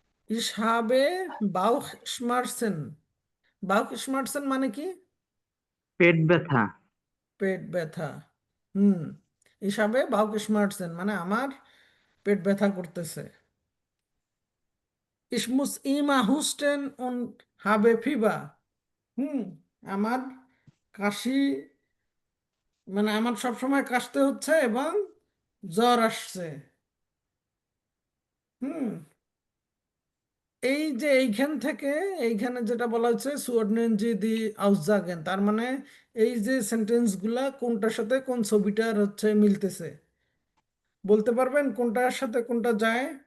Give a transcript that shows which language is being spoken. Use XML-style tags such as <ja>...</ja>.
<bn>ইসহাবে বাউখ স্মার্সেন, বাউখ স্মার্সেন মানে কি? পেট ব্যথা। পেট ব্যথা। হুম, হিসাবে বাউক স্মার্টসেন মানে আমার পেট ব্যথা করতেছে।</bn> <de>Ich muss immer husten und habe Fieber.</de> <bn>হুম, আমার কাশি, মানে আমার সবসময় কাশতে হচ্ছে এবং জ্বর আসছে। হুম, এই যে এইখান থেকে এইখানে যেটা বলা হচ্ছে</bn> <de>সুঅর্ডনেন জি দি আউসজাগেন,</de> <bn>তার মানে এই যে সেন্টেন্সগুলা কোনটার সাথে কোন ছবিটার হচ্ছে মিলতেছে, বলতে পারবেন কোনটার সাথে কোনটা যায়?</bn>